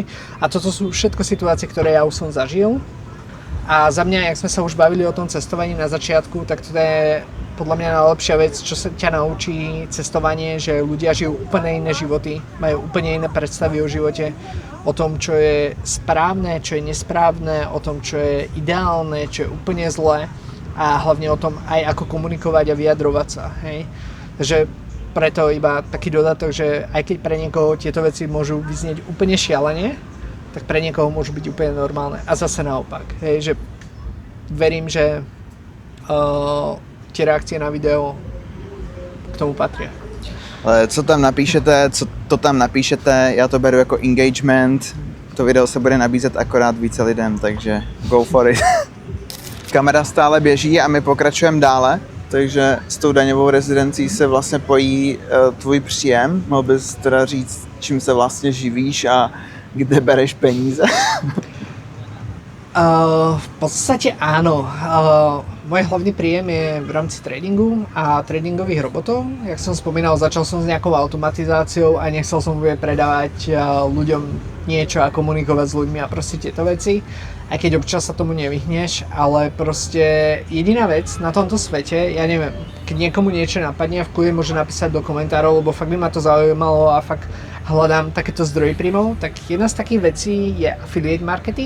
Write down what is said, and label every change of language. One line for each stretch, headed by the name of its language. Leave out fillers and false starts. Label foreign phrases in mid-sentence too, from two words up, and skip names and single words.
Slovak: A toto sú všetko situácie, ktoré ja už som zažil. A za mňa, jak sme sa už bavili o tom cestovaní na začiatku, tak to je podľa mňa najlepšia vec, čo sa ťa naučí cestovanie, že ľudia žijú úplne iné životy, majú úplne iné predstavy o živote, o tom, čo je správne, čo je nesprávne, o tom, čo je ideálne, čo je úplne zlé a hlavne o tom aj ako komunikovať a vyjadrovať sa, hej. Takže preto iba taký dodatok, že aj keď pre niekoho tieto veci môžu vyznieť úplne šialene, tak pre niekoho môžu byť úplne normálne a zase naopak, hej, že verím, že tie reakcie na video k tomu patria.
Czech: Ale co to tam napíšete, já to beru jako engagement, to video se bude nabízet akorát více lidem, takže
English: go for it.
Czech: Kamera stále běží a my pokračujeme dále, takže s tou daňovou rezidencí se vlastně pojí tvůj příjem. Mohl bys teda říct, čím se vlastně živíš a kde bereš peníze?
Slovak: V podstate áno. Môj hlavný príjem je v rámci tradingu a tradingových robotov. Jak som spomínal, začal som s nejakou automatizáciou a nechcel som predávať ľuďom niečo a komunikovať s ľuďmi a proste tieto veci. Aj keď občas sa tomu nevyhneš, ale proste jediná vec na tomto svete, ja neviem, keď niekomu niečo napadne, v kľude môže napísať do komentárov, lebo fakt by ma to zaujímalo a fakt hľadám takéto zdroje príjmov, tak jedna z takých vecí je
English: affiliate marketing.